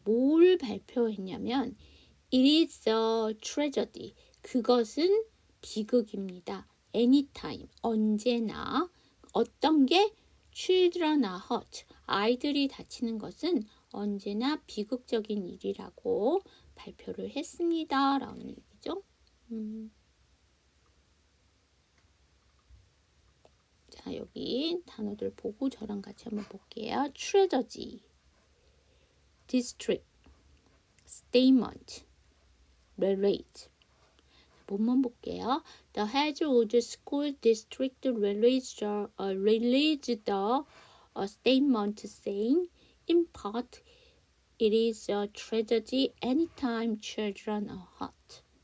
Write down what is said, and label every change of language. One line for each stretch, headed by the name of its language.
Korean: 뭘 발표했냐면
English: it is a tragedy.
Korean: 그것은 비극입니다. anytime, 언제나. 어떤 게?
English: children are hurt.
Korean: 아이들이 다치는 것은 언제나 비극적인 일이라고 발표를 했습니다. 라는 얘기죠. 자, 여기 단어들 보고 저랑 같이 한번 볼게요.
English: tragedy, district, statement, relate.
Korean: 본문 볼게요.
English: The Hedgewood School District released the statement saying, in part, it is a tragedy anytime children are hurt.